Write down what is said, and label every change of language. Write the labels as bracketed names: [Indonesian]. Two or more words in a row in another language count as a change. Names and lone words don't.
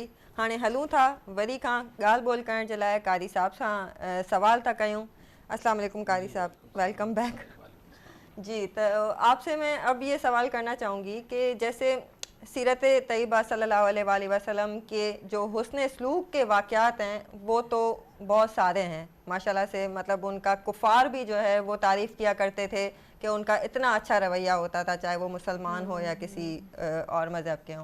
[Sindhi] हाणे हलूं था वरी खां ॻाल्हि ॿोल करण जे लाइ कारी साहब सां सवाल था कयूं। [Urdu] السلام علیکم قاری صاحب, [English] welcome back. [Urdu] جی، تو آپ سے میں اب یہ سوال کرنا چاہوں گی کہ جیسے سیرت طیبہ [Arabic] صلی اللہ علیہ وسلم [Urdu] کے جو حسن سلوک کے واقعات ہیں وہ تو بہت سارے ہیں ماشاءاللہ سے، مطلب ان کا کفار بھی جو ہے وہ تعریف کیا کرتے تھے کہ ان کا اتنا اچھا رویہ ہوتا تھا، چاہے وہ مسلمان ہو یا کسی اور مذہب کے ہوں.